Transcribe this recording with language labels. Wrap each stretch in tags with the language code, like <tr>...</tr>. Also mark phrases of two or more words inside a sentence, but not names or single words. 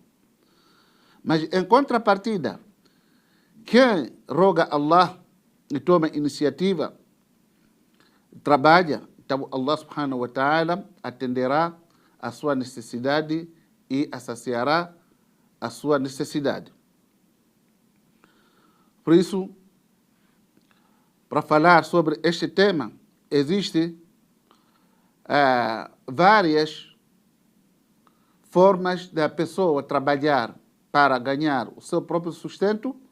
<pt>Mas em contrapartida, quem roga a Allah e toma iniciativa, trabalha, então Allah</pt> <ar>سبحانه وتعالى</ar> <pt>atenderá a sua necessidade e saciará a sua necessidade. Por isso, para falar sobre este tema, existem várias formas da pessoa trabalhar para ganhar o seu próprio sustento.</pt>